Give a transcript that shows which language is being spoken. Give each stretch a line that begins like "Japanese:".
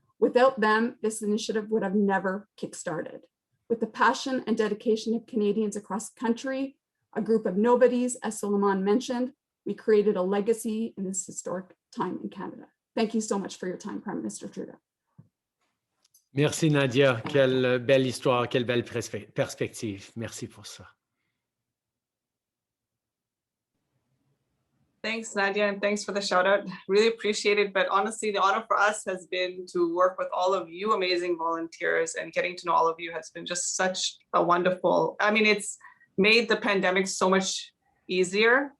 English: Without them, this initiative would have never kickstarted. With the passion and dedication of Canadians across the country, a group of nobodies, as Suleiman mentioned, we created a legacy in this historic time in Canada. Thank you so much for your time, Prime Minister Trudeau.
French: Merci Nadia, quelle belle histoire, quelle belle perspective. Merci pour ça.
English: Thanks, Nadia, and thanks for the shout out. Really appreciate it. But honestly, the honor for us has been to work with all of you amazing volunteers, and getting to know all of you has been just such a wonderful, I mean, it's made the pandemic so much easier.